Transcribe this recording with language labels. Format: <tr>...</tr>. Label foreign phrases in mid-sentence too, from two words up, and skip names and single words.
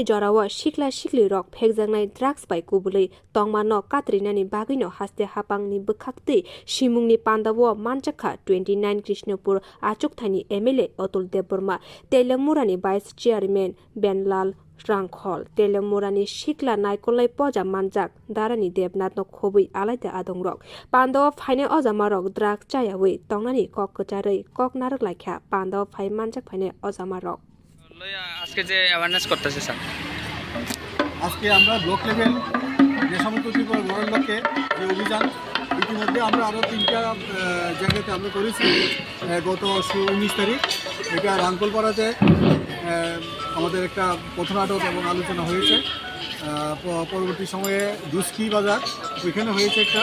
<trp>jorawa shikla shikli rok phekjangnai drugs bai kubulei tongmano katrinani bagino haste hapangni bukhakti Mwsamungni Panda wo Manchakha 29 Krishnapur achukthani MLA Atul Deborma Telamurani vice chairman Benlal Rangkhol Telamurani shikla naikolai poja manjak darani debnat no khobui alaita adongrok Panda phaine ojamarok drug chayawi tongnani kokkocharai koknarak laikha Panda phai manjak phaine ojamarok</trp> <bn>আজকে যে অ্যাওয়ারনেস করতেছে স্যার আজকে আমরা ব্লক লেভেল নেশামুক্ত ত্রিপুরা গড়ার লক্ষ্যে যে অভিযান ইতিমধ্যে আমরা আরও 3টা জায়গাতে আমরা করেছি গত 19 তারিখ এটা রাঙ্কলপাড়াতে আমাদের একটা পথনাটক এবং আলোচনা হয়েছে পরবর্তী সময়ে দুস্কি বাজার ওইখানে হয়েছে</bn>